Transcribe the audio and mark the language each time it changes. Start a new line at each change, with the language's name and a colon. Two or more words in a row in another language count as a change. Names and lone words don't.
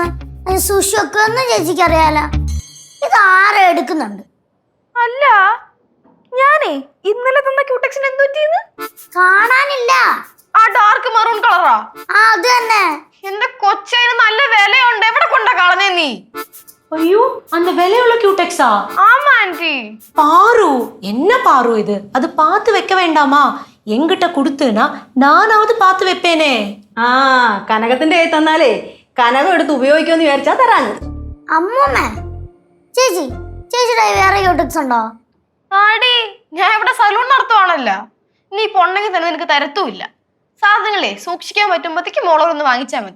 Malayalam: സൂക്ഷിച്ചു വെക്കുമെന്ന് ചേച്ചിക്ക് അറിയാലോ. ഇത് ആരെ എടുക്കുന്നുണ്ട്? അല്ല, ഞാനേ ഇന്നലെ തന്ന ക്യൂടെക്സിന് എന്ത് പറ്റിയെന്ന് കാണാനില്ല. ആ
English: dark maroon colour?
Malayalam: അത് തന്നെ. എന്റെ കൊച്ചതിന് നല്ല വിലയുണ്ട്. എവിടെ കൊണ്ടാ കളഞ്ഞേ നീ?
Tamil: ஐயோ, அந்த விலையுள்ள கியூடெக்ஸா? ஆமா ஆன்ட்டி. பாரு, என்ன பாரு இது? அது பார்த்து வைக்க வேண்டாமா? எங்கிட்ட கொடுத்துனா நானாவது பார்த்து வைப்பேனே.
Malayalam: കനകത്തിന്റെ കൈ തന്നാലേ കനകം എടുത്ത് ഉപയോഗിക്കുമെന്ന് വിചാരിച്ചാ തരാന്. അമ്മൂമ്മ, ചേച്ചിയുടെ വേറെ ക്യൂടെക്സ് ഉണ്ടോ? ആടി, ഞാൻ ഇവിടെ സലൂൺ നടത്തുവാണല്ലോ. നീ പൊണ്ണെങ്കിൽ തന്നെ നിനക്ക് തരത്തുമില്ല. സാധനങ്ങളെ സൂക്ഷിക്കാൻ പറ്റുമ്പോഴത്തേക്ക് മോളൊന്ന് വാങ്ങിച്ചാ മതി.